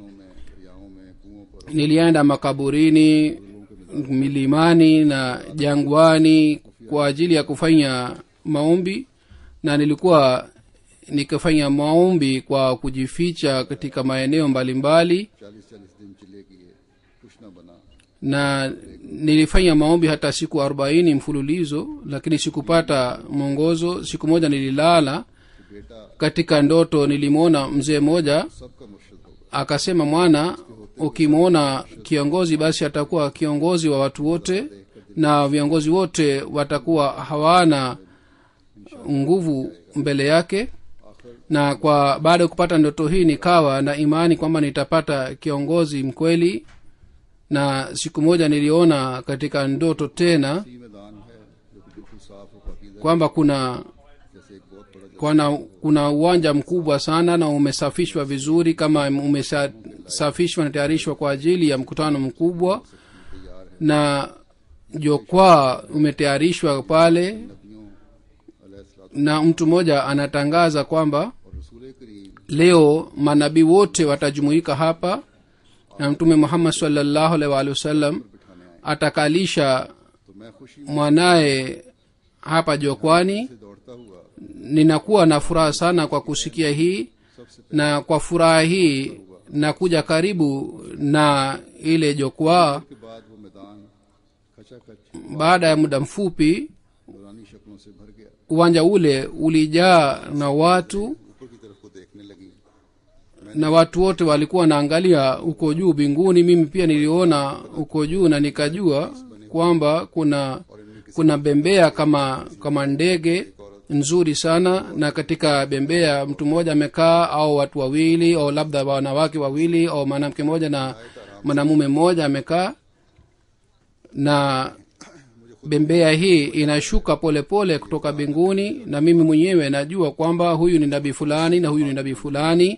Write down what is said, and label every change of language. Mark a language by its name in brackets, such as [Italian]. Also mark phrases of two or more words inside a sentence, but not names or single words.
[Swahili] Nilienda makaburini, milimani na jangwani kwa ajili ya kufanya maombi, na nilikuwa nikifanya maombi kwa kujificha katika maeneo mbalimbali [Hindi] 40-40 दिन चिल्ले किए, कुछ न बना। [Swahili] na nilifanya maombi hata siku 40 mfululizo, lakini sikupata mwongozo. Siku moja nililala, [Hindi] कि बेटा [Swahili] katika ndoto nilimwona mzee mmoja [Hindi] सबका मुर्शिद होगा। [Swahili] akasema, mwana, ukimwona kiongozi basi atakuwa kiongozi wa watu wote, na viongozi wote watakuwa hawana nguvu mbele yake. Na kwa baada ya kupata ndoto hii nikawa na imani kwamba nitapata kiongozi mkweli. Na siku moja niliona katika ndoto tena [Hindi] इसी मैदान है जो कि बिल्कुल साफ और पाकीज़ा, [Swahili] kwamba [Hindi] जैसे एक बहुत बड़ा [Swahili] kuna uwanja mkubwa sana na umesafishwa vizuri, kama umesafishwa na tayarishwa kwa ajili ya mkutano mkubwa, na jukwaa umetayarishwa pale, [Hindi] नबियों अलैहिस्सलाम [Swahili] na mtu mmoja anatangaza kwamba [Hindi] और रसूल करीम [Swahili] leo manabii wote watajumuika hapa, na mtume Muhammad [Arabic] صلى الله عليه وسلم [Hindi] बिठाने आए। [Swahili] atakalisha [Hindi] तो मैं खुशी [Swahili] mwanaye hapa jokwani. [Hindi] से दौड़ता हुआ [Swahili] Ninakuwa na furaha sana kwa kusikia hii, [Hindi] सबसे [Swahili] na kwa furaha hii nakuja karibu na ile jokwaa. [Hindi] के बाद वो मैदान खचाखच [Swahili] Baada ya muda mfupi [Hindi] नूरानी शक्लों से भर गया। [Swahili] uwanja ule ulijaa na watu, [Hindi] ऊपर की तरफ को देखने लगी। [Swahili] na watu wote walikuwa wanaangalia huko juu mbinguni. Mimi pia niliona huko juu, na nikajua kwamba kuna bembea kama ndege nzuri sana, na katika bembea mtu mmoja amekaa, au watu wawili, au labda wanawake wawili, au mwanamke mmoja na mwanamume mmoja amekaa, na bembea hii inashuka polepole kutoka mbinguni, na mimi mwenyewe najua kwamba huyu ni nabii fulani na huyu ni nabii fulani.